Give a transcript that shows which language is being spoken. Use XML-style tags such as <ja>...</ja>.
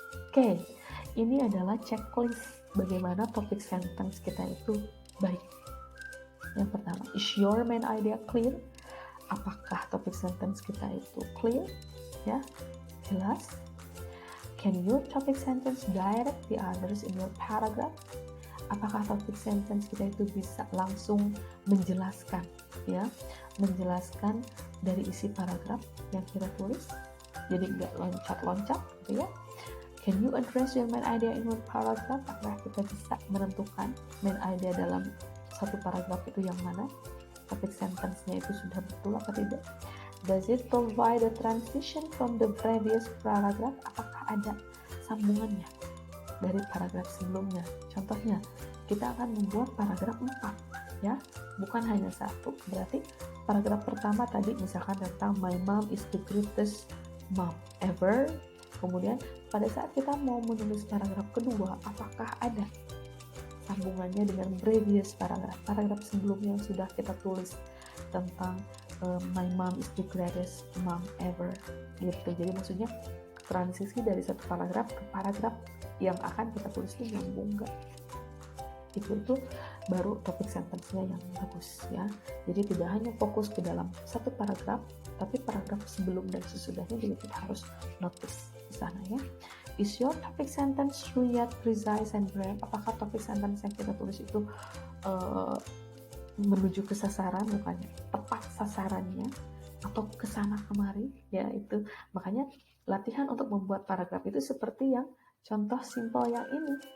<id>Oke, ini adalah checklist bagaimana topic sentence kita itu baik. Yang pertama,</id> <en>is your main idea clear?</en> <id>Apakah topic sentence kita itu clear? Ya, jelas.</id> <en>Can your topic sentence direct the others in your paragraph?</en> <id>Apakah topic sentence kita itu bisa langsung menjelaskan, ya, menjelaskan dari isi paragraf yang kita tulis? Jadi nggak loncat-loncat, gitu ya.</id> <en>Can you address your main idea in one paragraph?</en> <id>Apakah kita bisa menentukan main idea dalam satu paragraf itu yang mana? Topic sentence-nya itu sudah betul apa tidak?</id> <en>Does it provide a transition from the previous paragraph?</en> <id>Apakah ada sambungannya dari paragraf sebelumnya? Contohnya, kita akan membuat paragraf 4, ya, bukan hanya 1. Berarti paragraf pertama tadi misalkan tentang</id> <en>my mom is the greatest mom ever.</en> <id>Kemudian pada saat kita mau menulis paragraf kedua, apakah ada sambungannya dengan previous paragraf sebelumnya yang sudah kita tulis tentang</id> <en>my mom is the greatest mom ever,</en> <id>gitu. Jadi maksudnya transisi dari satu paragraf ke paragraf yang akan kita tulis itu nyambung nggak? Itu baru topik sentence-nya yang bagus, ya. Jadi tidak hanya fokus ke dalam satu paragraf, tapi paragraf sebelum dan sesudahnya juga kita harus notice di sana, ya.</id> <en>Is your topic sentence clear, precise, and brief?</en> <id>Apakah topik sentence yang kita tulis itu menuju ke sasaran, bukannya tepat sasarannya, atau kesana kemari, ya. Itu makanya latihan untuk membuat paragraf itu seperti yang contoh simple yang ini.</id>